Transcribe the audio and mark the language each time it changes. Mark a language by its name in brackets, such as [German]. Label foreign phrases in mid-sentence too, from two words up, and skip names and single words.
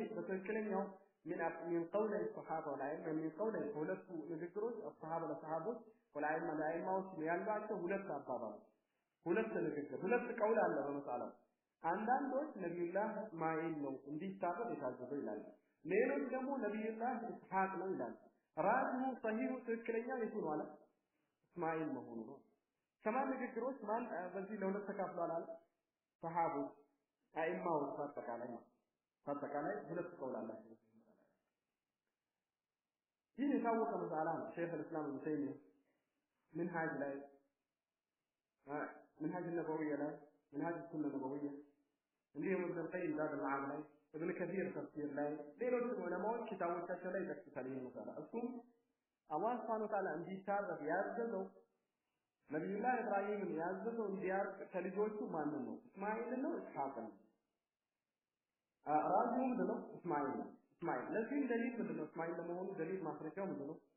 [Arabic] በትክክለኛው من قول الصحابه والعلم من قول [Amharic] ሁለቱ ንግግሮች [Arabic] الصحابه ለሰሃቦች والعلم [Amharic] ለአይማዎች ያሏቸው ሁለት አባባሎች ሁለት ንግግር ሁለት ቀውል አለ በመሳላው አንዳንዶች ነብዩላህ እስማኤል ነው እንዲታረድ የታዘዘው ይላል ሌሎች ደግሞ ነብዩላህ እስሐቅ ነው ይላል ራሱ ሰሂሁ ትክክለኛ የቱ ነው አለ እስማኤል መሆኑ ነው ከማን ንግግሮች ማን በዚህ ለሁለት ተካፍሏል አለ ሰሃቦች አይማው አጠቃላይ ሁለት ቀውል አላቸው ይህ የታወቀ መሳላ ነው ሼኽ الاسلام ابن تيميه منهاج ላይ منهاج النبوي ላይ منهاج السنة النبوية እንዲሁም ابن القيم ذات المعاد ላይ ابن كثير ተፍሲር ላይ ሌሎች ዑለማዎች ኪታቦቻቸው ላይ ተከታተል ይመጣል እሱም አላህ [Arabic] سبحانه وتعالى [Amharic] እንዲታረድ ያዘዘው ነብዩላህ ኢብራሂምን ያዘዘው እንዲያርቅ ከልጆቹ ማን ነው እስማኤል ነው እስሐቅ ነው ራሱ ምንድነው እስማኤል ለዚህ ደሊል ምንድነው እስማኤል ለመሆኑ ደሊል ማስረጃው ምንድነው